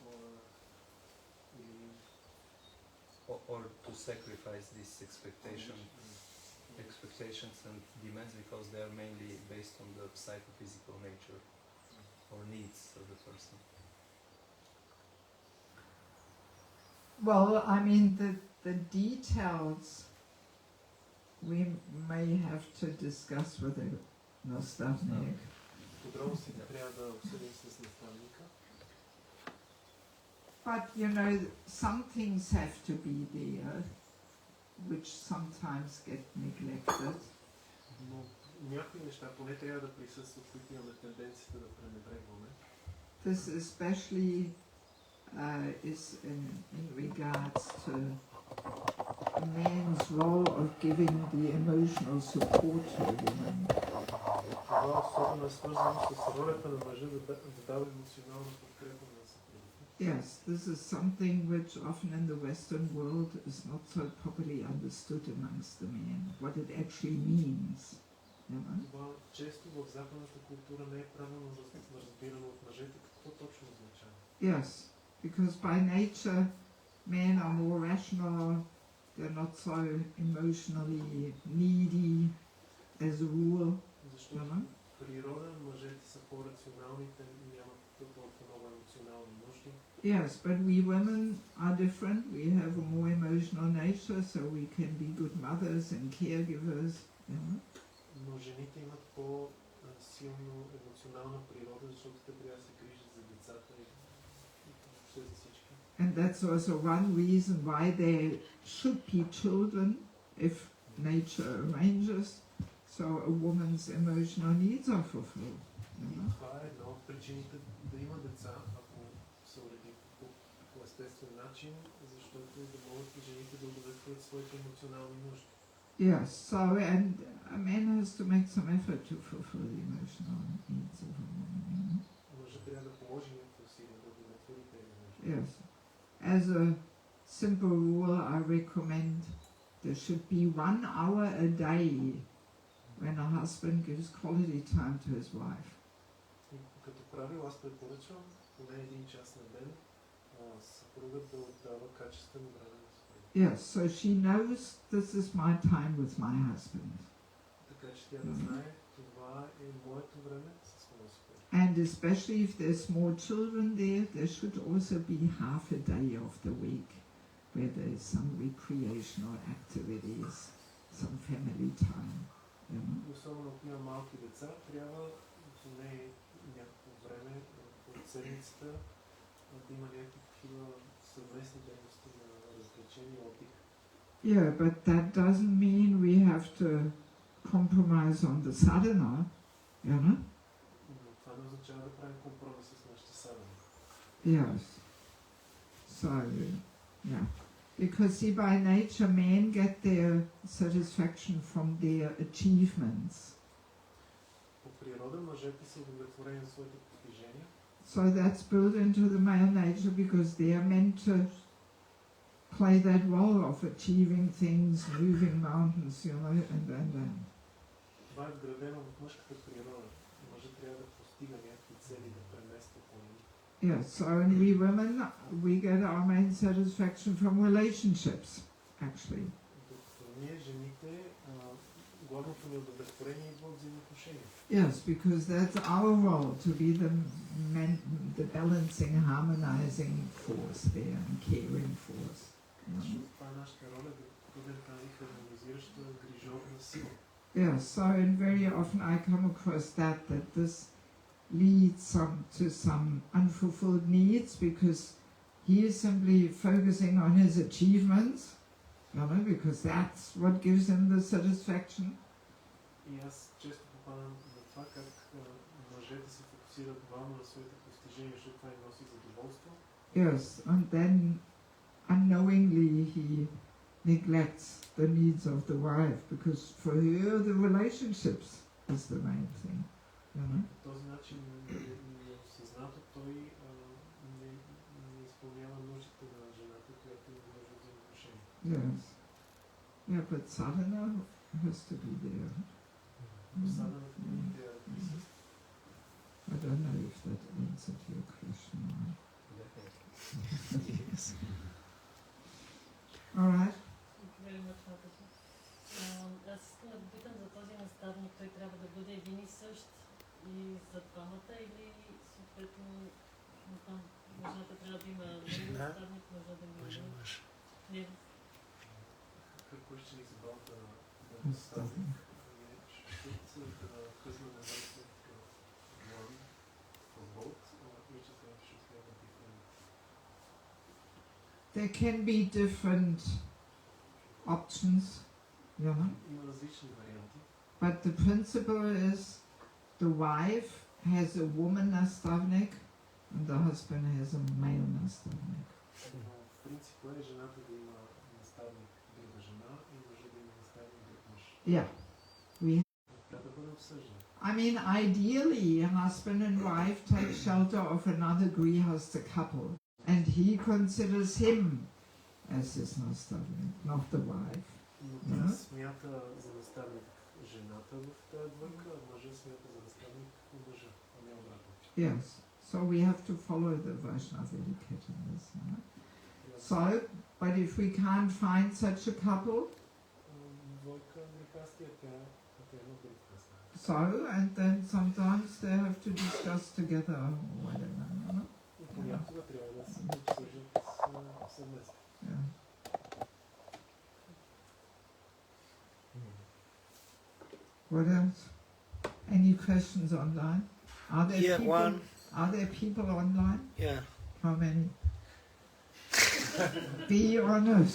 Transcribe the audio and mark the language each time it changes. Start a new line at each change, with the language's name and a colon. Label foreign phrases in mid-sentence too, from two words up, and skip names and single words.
English: Or to sacrifice these expectations and demands because they are mainly based on the psychophysical nature or needs of the person. Well, I mean, the details we may have to discuss with the nastavnik.
Bulgarian: Подробностите трябва да обсъдим с наставника.
English: But, some things have to be there, which sometimes get neglected.
Bulgarian: Но някои неща поне трябва да присъстват, които имаме тенденцията да пренебрегваме.
English: This especially is in regards to a man's role of giving the emotional support to a woman.
Bulgarian: Това особено е свързано с ролята на мъжа да дава емоционална подкрепа на съпругата.
English: Yes, this is something which often in the Western world is not so properly understood amongst the men, what it actually means.
Bulgarian: Това често в западната култура не е правилно разбирано от мъжете какво точно означава.
English: Yes, because by nature men are more rational, they're not so emotionally needy as a rule.
Bulgarian: Защото природа мъжете са по-рационални, те нямат толкова много емоционални нужди.
English: Yes, but we women are different. We have a more emotional nature, so we can be good mothers and caregivers.
Bulgarian: Но жените имат по-силно емоционална природа, защото те трябва да се грижат за децата и въобще за всички.
English: And that's also one reason why there should be children if nature arranges, so so a woman's emotional needs are fulfilled. You
Bulgarian: И
English: know?
Bulgarian: това е една от причините да има деца, ако се уреди по естествен начин, защото да могат и жените да удовлетворят своите емоционални нужди.
English: Yes, so and a man has to make some effort to fulfill the emotional needs of a woman. You know?
Bulgarian: Мъжът трябва да положи някакво усилие да удовлетвори тези нужди.
English: Yes. As a simple rule, I recommend there should be 1 hour a day when a husband gives quality time to his wife.
Bulgarian: И като правило аз препоръчвам поне 1 час на ден съпругът да отдава качествено време на съпруга.
English: Yes, so she knows this is my time with my husband.
Bulgarian: Така че тя да знае, това е моето време с моя съпруг.
English: And especially if there's small children there should also be half a day of the week where there's some recreational activities, some family time. You know?
Bulgarian: Особено ако има малки деца, трябва поне някакво време от седмицата да има някакви такива съвместни дейности на развлечение и отдих.
English: Yeah, but that doesn't mean we have to compromise on the sadhana, you know?
Bulgarian: Но това не означава да правим компромис с нашите садани.
English: Yes. So, yeah. Because see, by nature, men get their satisfaction from their achievements.
Bulgarian: По природа мъжете са удовлетворени за своите постижения.
English: So that's built into the male nature because they are meant to play that role of achieving things, moving mountains, you know, and.
Bulgarian: Това е вградено в мъжката природа. Мъжът трябва да постига някакви цели, да премества планини.
English: Yes, so and we women, we get our main satisfaction from relationships, actually.
Bulgarian: Докато ние, жените, главното ни удовлетворение идва от взаимоотношения.
English: Yes, because that's our role to be the balancing, harmonizing force there and caring force.
Bulgarian: Защото това е нашата роля, да бъдем тази хармонизираща, грижовна сила.
English: Yes, so and very often I come across that this leads to some unfulfilled needs because he is simply focusing on his achievements, you know, because that's what gives him the satisfaction.
Bulgarian: И аз често попадам на това как мъжете се фокусират главно на своите постижения, защото това им носи задоволство.
English: Yes, and then unknowingly he neglects the needs of the wife because for her the relationships is the main thing. You know?
Bulgarian: По този начин неосъзнато той не изпълнява нуждите на жената, която има нужда от взаимоотношения.
English: Yes. Yeah, but sadhana has to be there.
Bulgarian: Посадането ни трябва да присъства.
English: I don't know if that answered your question. Yes. All right.
Bulgarian: Аз искам да попитам за този наставник. Той трябва да бъде един и същ и за двамата или съответно там жената трябва да има наставник, мъжа да има не.
English: Her question is about the nastavnik. Should the husband and wife have one for both, or each of them should have a different? There can be different options, you know,
Bulgarian: Има различни варианти.
English: but the principle is the wife has a woman nastavnik and the husband has a male nastavnik.
Bulgarian: Но принципът е жената да има наставник друга жена и мъжът да има наставник друг мъж.
English: Yeah.
Bulgarian: Трябва да бъде обсъждано.
English: I mean, ideally, a husband and wife take shelter of another grihastha couple, and he considers him as his nastavnik, not the wife.
Bulgarian: Но тя смята за наставник жената в тази двойка, а мъжа смята за наставник мъжа, а не обратно.
English: Yes. So we have to follow the Vaishnava etiquette in this. No? So, but if we can't find such a couple,
Bulgarian: Двойка грехастия, тя е едно друг наставник.
English: so, and then sometimes they have to discuss together or whatever. No?
Bulgarian: И понякога трябва да се обсъждат съвместно.
English: Yeah. What else? Any questions online? Are there Yeah, people? one. Are there people online? Yeah. How many? Be honest.